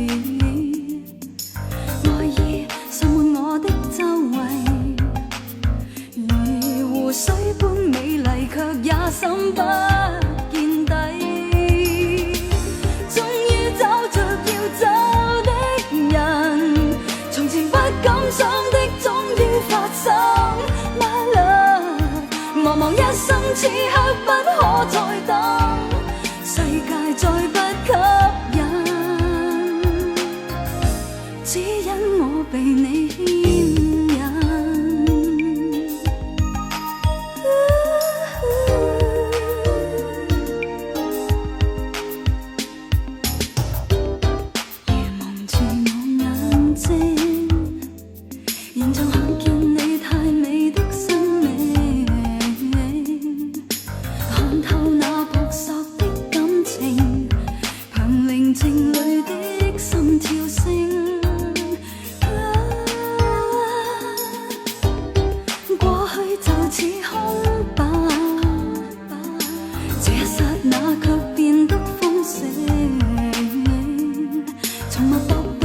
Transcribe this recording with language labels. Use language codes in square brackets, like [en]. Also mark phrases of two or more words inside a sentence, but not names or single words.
[yue] 愛意滲滿我的周圍，如湖水般美麗，卻也深不見底。終於找着要走的人，從前不敢想的終於發生。 [en] My love， [yue] 茫茫一生此刻不可再等，世界再不吸引，只因我被你牽引。如蒙住我眼睛，仍像看見你太美的生命，看透那撲朔的感情，憑寧靜裏的心跳聲。過去就似空白，這一剎那卻變得豐盛，從脈搏到